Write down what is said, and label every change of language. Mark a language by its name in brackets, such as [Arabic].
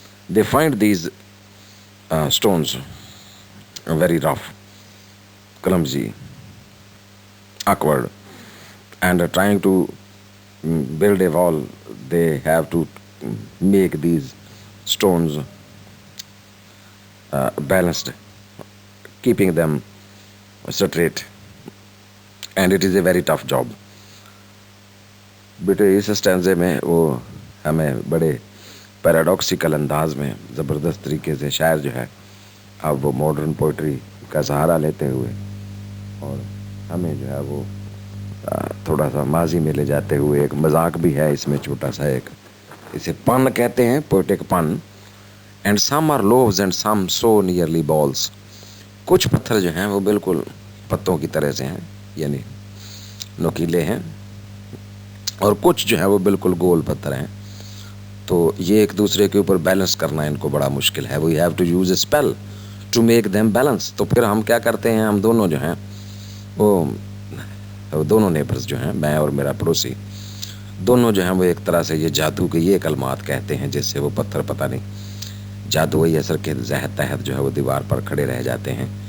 [English] They find these stones very rough, clumsy, awkward, and trying to build a wall, they have to make these stones balanced, keeping them straight, and it is a very tough job. [Urdu] بیٹے اس اسٹینزے میں وہ ہمیں بڑے paradoxical انداز میں زبردست طریقے سے شاعر جو ہے اب وہ ماڈرن پوئٹری کا سہارا لیتے ہوئے اور ہمیں جو ہے وہ تھوڑا سا ماضی میں لے جاتے ہوئے، ایک مذاق بھی ہے اس میں چھوٹا سا، ایک اسے پن کہتے ہیں، poetic pin. [English] and some are loaves and some so nearly balls, [Urdu] کچھ پتھر جو ہیں وہ بالکل پتوں کی طرح سے ہیں، یعنی نوکیلے ہیں، اور کچھ جو ہے وہ بالکل گول پتھر ہیں. تو یہ ایک دوسرے کے اوپر بیلنس کرنا ان کو بڑا مشکل ہے. [English] We have to use a spell to make them balance. [Urdu] تو پھر ہم کیا کرتے ہیں، ہم دونوں جو ہیں وہ دونوں نیبرز جو ہیں، میں اور میرا پڑوسی، دونوں جو ہیں وہ ایک طرح سے یہ جادو کے یہ کلمات کہتے ہیں جس سے وہ پتھر پتہ نہیں جادوئی اثر کے تحت جو ہے وہ دیوار پر کھڑے رہ جاتے ہیں.